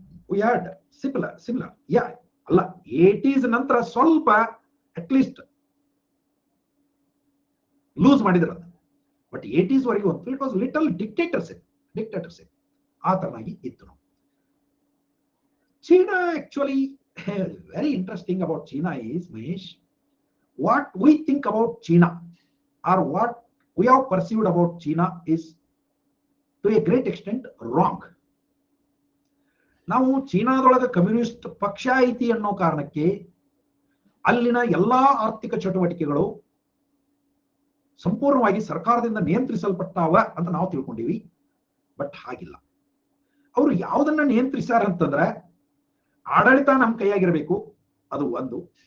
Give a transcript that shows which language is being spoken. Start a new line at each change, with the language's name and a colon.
English: we had similar yeah
Kannada: ಅಲ್ಲ 80s ನಂತರ ಸ್ವಲ್ಪ ಅಟ್ಲೀಸ್ಟ್ ಲೂಸ್ ಮಾಡಿದ್ರು. ಬಟ್ 80s ವರೆಗೂ ಅಂತೂ
English: it was little dictatorship
Kannada: ಆ ತರನಾಗಿ ಇತ್ತು.
English: China actually very interesting about China is Mahesh, what we think about China or what we have perceived about China is to a great extent wrong.
Kannada: ನಾವು ಚೀನಾದೊಳಗೆ communist ಪಕ್ಷ ಐತಿ ಅನ್ನೋ ಕಾರಣಕ್ಕೆ ಅಲ್ಲಿನ ಎಲ್ಲಾ ಆರ್ಥಿಕ ಚಟುವಟಿಕೆಗಳು ಸಂಪೂರ್ಣವಾಗಿ ಸರ್ಕಾರದಿಂದ ನಿಯಂತ್ರಿಸಲ್ಪಟ್ಟಾವ ಅಂತ ನಾವು ತಿಳ್ಕೊಂಡಿವಿ. ಬಟ್ ಹಾಗಿಲ್ಲ. ಅವರು ಯಾವುದನ್ನ ನಿಯಂತ್ರಿಸ್ಯಾರ ಅಂತಂದ್ರೆ ಆಡಳಿತ ನಮ್ಮ ಕೈಯಾಗಿರ್ಬೇಕು, ಅದು ಒಂದು.